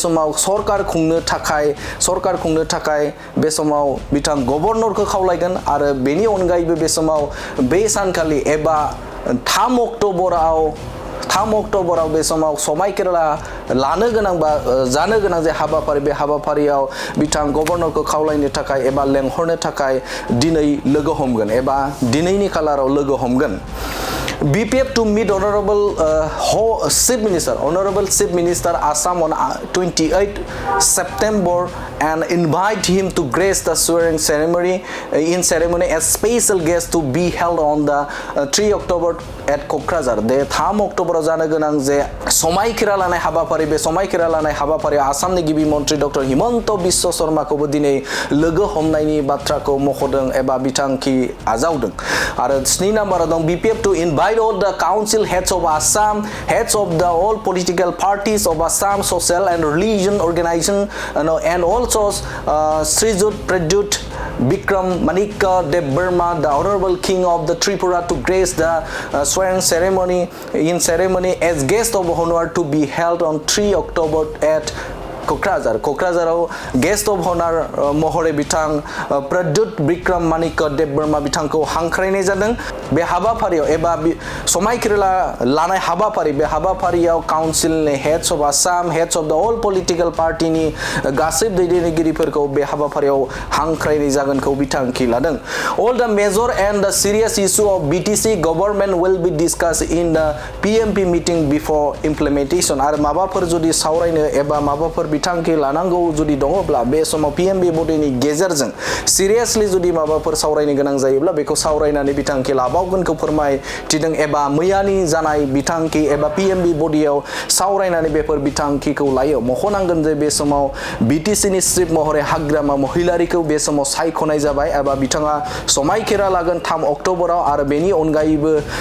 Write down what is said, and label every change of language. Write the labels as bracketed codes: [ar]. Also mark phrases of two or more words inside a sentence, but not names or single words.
[brx] समाव सरकार खुंनो थाखाय बे समाव बिथां गभर्नरखौ खावलायगोन आरो बेनि अनगायैबो बे समाव बे सानखालि एबा 3 अक्ट'बराव बे समाव समायखिरा लानो गोनां बा जानो गोनां जे हाबाफारि बे हाबाफारियाव बिथां गभर्नरखौ खावलायनो थाखाय एबा लेंहरनो थाखाय दिनै लोगो हमगोन एबा दिनैनि खालाराव लोगो हमगोन [en] BPF to meet Honorable Chief Minister Assam on 28 September and invite him to grace the swearing ceremony as special guest to be held on the 3 October at [brx] क'क्राझार दे 3 अक्ट'बराव जानो गोनां जे समायखिरा लानाय हाबाफारि बे समायखिरा लानाय हाबाफारिया आसामनि गिबि मन्त्रि डक्टर हिमन्त बिश्व शर्माखौबो दिनै लोगो हमनायनि बाथ्राखौ मख'दों एबा बिथांखि आजावदों आरो 7 नाम्बाराव दं [en] BPF to invite all the council heads of Assam, heads of the all political parties of Assam, social and religion organization, and also Srijut Prajut Bikram Manika Dev Burma, the Honorable King of the Tripura, to grace the swearing ceremony as guest of honor to be held on 3 October at क'क्राझाराव guest of honour [brx] महरै बिथां प्रद्युत बिक्रम मानिक देव बर्मा बिथांखौ हांख्रायनाय जादों बे हाबाफारियाव एबा समायखिरा लानाय हाबाफारि बे हाबाफारियाव काउन्सिलनि [en] heads of Assam heads of the all political [brx] पार्टिनि गासै दैदेनगिरिफोरखौ बे हाबाफारियाव हांख्रायनाय जागोनखौ बिथांखि लादों [en] all the major and the serious issue of BTC government will be discussed in the PMP meeting before implementation [brx] आरो माबाफोर जुदि सावरायनो एबा माबाफोर बिथांखि लानांगौ जुदि दङब्ला बे समाव PMB बडिनि गेजेरजों सिरियासलि जुदि माबाफोर सावरायनो गोनां जायोब्ला बेखौ सावरायनानै बिथांखि लाबावगोनखौ फोरमायथिदों एबा मैयानि जानाय बिथांखि एबा PMB बडियाव सावरायनानै बेफोर बिथांखिखौ लायो मख'नांगोन जे बे समाव BTCनि चिफ महरै हाग्रामा महिलारिखौ बे समाव सायख'नाय जाबाय एबा बिथाङा समायखिरा लागोन 3 अक्ट'बराव आरो बेनि अनगायैबो